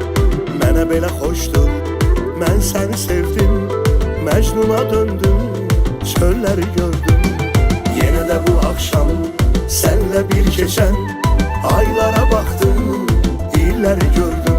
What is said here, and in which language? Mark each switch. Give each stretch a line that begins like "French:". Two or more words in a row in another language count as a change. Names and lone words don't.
Azerbaijani: Mənə belə xoşdur, mən səni sevdim, Məcnuna döndüm, çölləri gördüm.
Turkish: Yine de bu akşam senle bir geçen aylara baktım,
Azerbaijani: illəri gördüm.